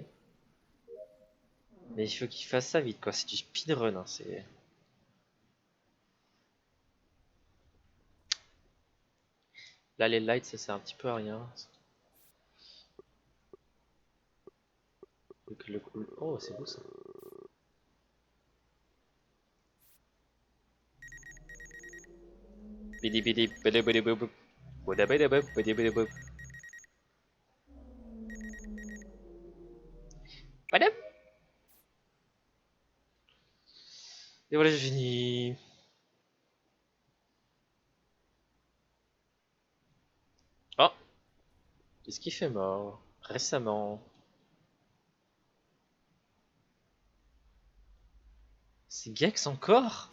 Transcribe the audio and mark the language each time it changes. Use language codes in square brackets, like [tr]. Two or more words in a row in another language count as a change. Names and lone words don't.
[fr] Mais il faut qu'ils fassent ça vite, quoi. C'est du speedrun, hein. C'est... Là, les lights, ça sert un petit peu à rien. Oh, c'est beau ça. Bidi bidi bidi bidi bidi bidi bidi bidi bidi bidi bidi. Badam. Et voilà, j'ai fini. Oh, qu'est-ce qui fait mort récemment? C'est Gex encore?